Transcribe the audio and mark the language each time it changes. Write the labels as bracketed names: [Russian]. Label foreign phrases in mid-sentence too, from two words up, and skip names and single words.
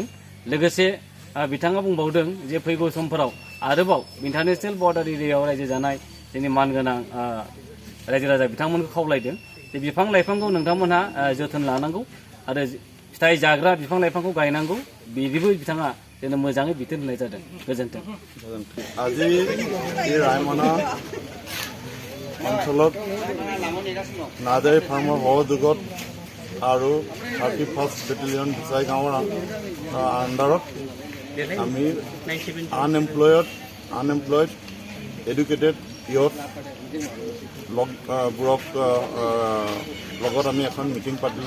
[Bodo] लोगोसे बिथाङा बुंबावदों जे फैगौ समफोराव आरोबाव [English] international border area [Bodo] रायजो जानाय जोंनि मानगोनां रायजो राजा बिथांमोनखौ खावलायदों जे बिफां लाइफांखौ नोंथांमोनहा जोथोन लानांगौ आरो फिथाइ जाग्रा बिफां लाइफांखौ गायनांगौ बिदिबो बिथाङा जोंनो मोजाङै बिथोन होनाय जादों। गोजोन्थों। [Assamese] আজি এই ৰায়মনা অঞ্চলত নাৰ্জাৰী ফাৰ্মৰ সহযোগত আৰু 31st বেটেলিয়ন ভিচাই গাঁৱৰ আণ্ডাৰত আমি [English] unemployed educated youth [Assamese] বোৰক লগত আমি এখন মিটিং পাতিলোঁ।